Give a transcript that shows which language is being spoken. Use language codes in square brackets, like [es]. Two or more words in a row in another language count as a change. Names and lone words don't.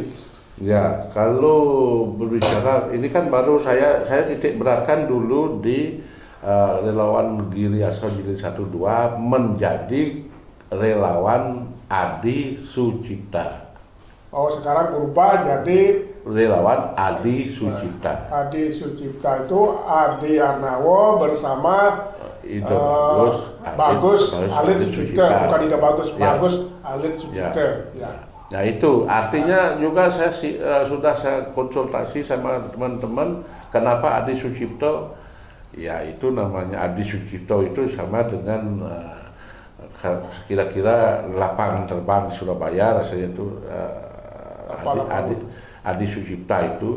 [id] Ya, kalau berbicara ini kan baru saya titik beratkan dulu di relawan Giri Asal Jilid 1-2 menjadi relawan Adi Sucipta. Oh, sekarang berubah jadi Relawan Adi Sucipta. Adi Sucipta itu Adi Arnawo bersama Ida Bagus Alit Sucipta, bukan Ida Bagus, Ya. Bagus Alit Sucipta. Ya. Nah itu artinya juga saya sudah saya konsultasi sama teman-teman kenapa Adi Sucipto, ya itu namanya Adi Sucipto itu sama dengan kira-kira lapangan terbang Surabaya rasanya itu Adi Sucipta itu.